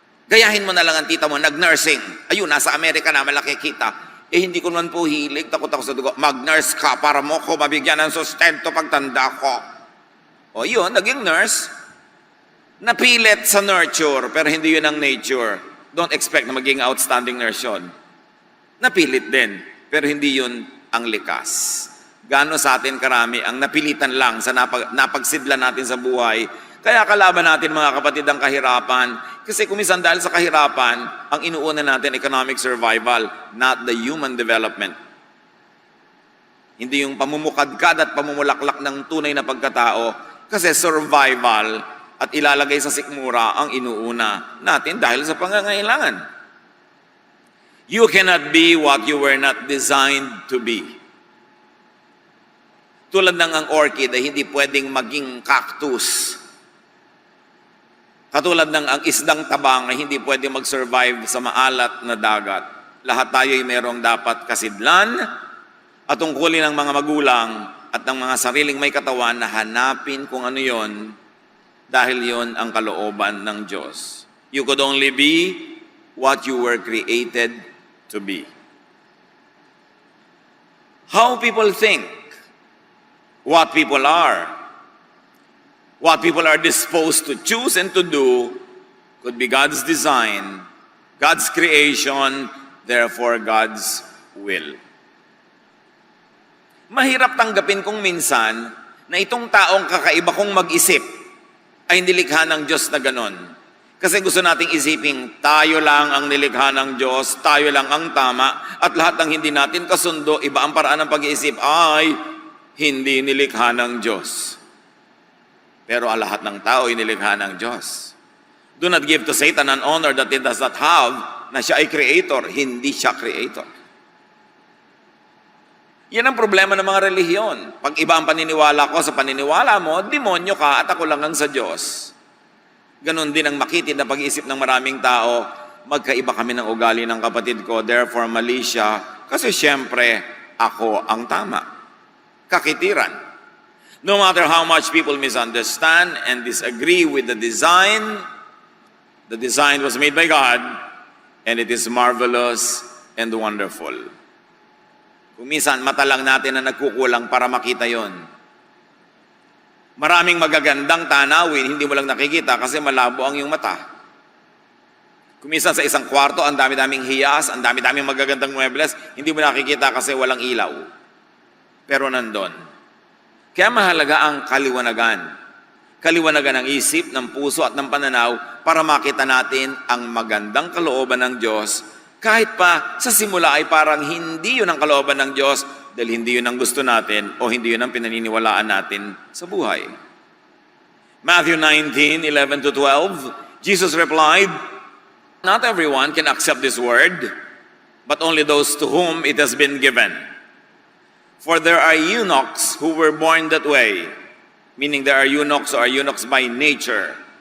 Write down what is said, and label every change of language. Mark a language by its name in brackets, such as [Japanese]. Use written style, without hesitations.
[Filipino] Gayahin mo na lang ang tita mo, nag-nursing. Ayun, nasa Amerika na, malaki kita. Hindi ko naman po hilig, takot ako sa dugo. Mag-nurse ka para mo ko mabigyan ng sustento pagtanda ko. O yun, naging nurse. Napilit sa nurture, pero hindi yun ang nature. [English] Don't expect [Filipino] na maging [English] outstanding nurse yun. [Filipino] Napilit din, pero hindi yun ang likas. Gaano sa atin karami ang napilitan lang sa napagsidla natin sa buhay. Kaya kalaban natin mga kapatid ang kahirapan. Kasi kumisan dahil sa kahirapan, ang inuuna natin [English] economic survival, not the human development. [Filipino] Hindi yung pamumukadkad at pamumulaklak ng tunay na pagkatao. Kasi survival, at ilalagay sa sikmura ang inuuna natin dahil sa pangangailangan. [English] You cannot be what you were not designed to be. [Filipino] Tulad ng ang orchid ay hindi pwedeng maging cactus. Katulad ng ang isdang tabang ay hindi pwedeng mag-survive sa maalat na dagat. Lahat tayo ay merong dapat kasidlan at tungkulin ng mga magulang at ng mga sariling may katawan na hanapin kung ano yon dahil yon ang kalooban ng Diyos. [English] You could only be what you were created to be. How people think, what people are, what people are disposed to choose and to do could be God's design, God's creation, therefore God's will. [Filipino] Mahirap tanggapin kung minsan na itong taong kakaiba kong mag-isip ay nilikha ng Diyos na ganon. Kasi gusto nating isiping tayo lang ang nilikha ng Diyos, tayo lang ang tama, at lahat ng hindi natin kasundo, iba ang paraan ng pag-iisip ay hindi nilikha ng Diyos. Pero ang lahat ng tao ay nilikha ng Diyos. [English] Do not give to Satan an honor that he does not have, [Filipino] na siya ay creator, hindi siya creator. Yan ang problema ng mga relihiyon. Pag iba ang paniniwala ko sa paniniwala mo, demonyo ka at ako lang ang sa Diyos. Ganon din ang makitid na pag-iisip ng maraming tao, magkaiba kami ng ugali ng kapatid ko, therefore mali siya, kasi syempre, ako ang tama. Kakitiran. [English] No matter how much people misunderstand and disagree with the design was made by God, and it is marvelous and wonderful. [Filipino] Kung minsan, mata lang natin na nagkukulang para makita yon. Maraming magagandang tanawin, hindi mo lang nakikita kasi malabo ang iyong mata. Kung minsan sa isang kwarto, ang dami-daming hiyas, ang dami-daming magagandang muebles, hindi mo nakikita kasi walang ilaw. Pero nandun. Kaya mahalaga ang kaliwanagan. Kaliwanagan ng isip, ng puso at ng pananaw para makita natin ang magandang kalooban ng Diyos. Kahit pa sa simula ay parang hindi yun ang kalooban ng Diyos dahil hindi yun ang gusto natin o hindi yun ang pinaniniwalaan natin sa buhay. [English] Matthew 19:11-12, Jesus replied, "Not everyone can accept this word, but only those to whom it has been given. For there are eunuchs who were born that way," meaning there are eunuchs who are eunuchs by nature.